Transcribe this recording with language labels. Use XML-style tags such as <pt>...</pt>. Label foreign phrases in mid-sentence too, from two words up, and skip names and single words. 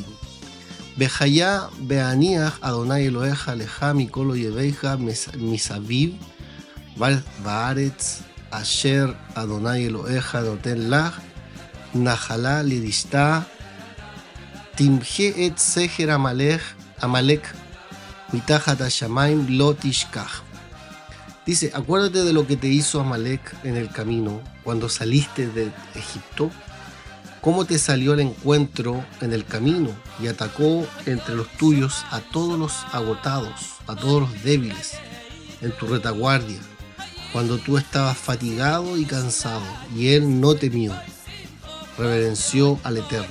<he>והיה בהניח יהוה אלהיך לך מכל איביך מסביב בארץ אשר יהוה אלהיך נתן לך נחלה לרשתה תמחה את זכר עמלק מתחת השמים לא תשכח.</he> <es>Dice, acuérdate de lo que te hizo Amalek en el camino cuando saliste de Egipto, cómo te salió al encuentro en el camino y atacó entre los tuyos a todos los agotados, a todos los débiles en tu retaguardia, cuando tú estabas fatigado y cansado, y él no temió, reverenció al Eterno.</es>